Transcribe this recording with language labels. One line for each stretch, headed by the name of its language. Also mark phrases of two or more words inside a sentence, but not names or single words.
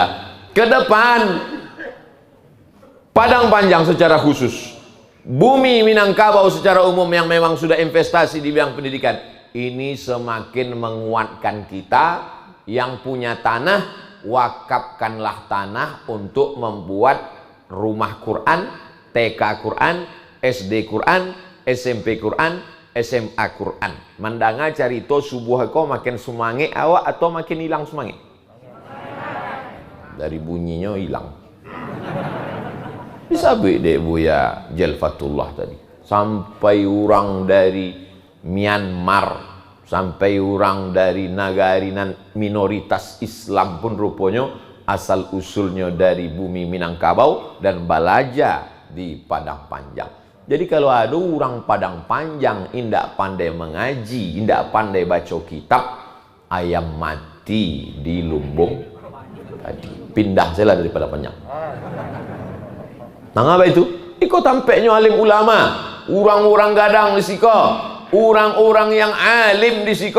Indonesian: Ke depan Padang Panjang secara khusus, bumi Minangkabau secara umum yang memang sudah investasi di bidang pendidikan, ini semakin menguatkan kita yang punya tanah. Wakafkanlah tanah untuk membuat rumah Quran, TK Quran, SD Quran, SMP Quran, SMA Quran.
Minangkabau: Mandanga carito subuh ko makin semangat awak atau makin hilang semangat?
Indonesian: Dari bunyinya hilang. Bisa dek Buya Jalfatullah tadi. Sampai orang dari Myanmar, sampai orang dari negara minoritas Islam pun rupanya asal usulnya dari bumi Minangkabau dan belajar di Padang Panjang. Jadi kalau ada orang Padang Panjang indak pandai mengaji, indak pandai baca kitab, ayam mati di lumbung tadi. Pindah saya dari Padang Panjang. Nah, apa itu? Ikut tampaknya alim ulama, orang-orang gadang di siko, orang-orang yang alim di siko.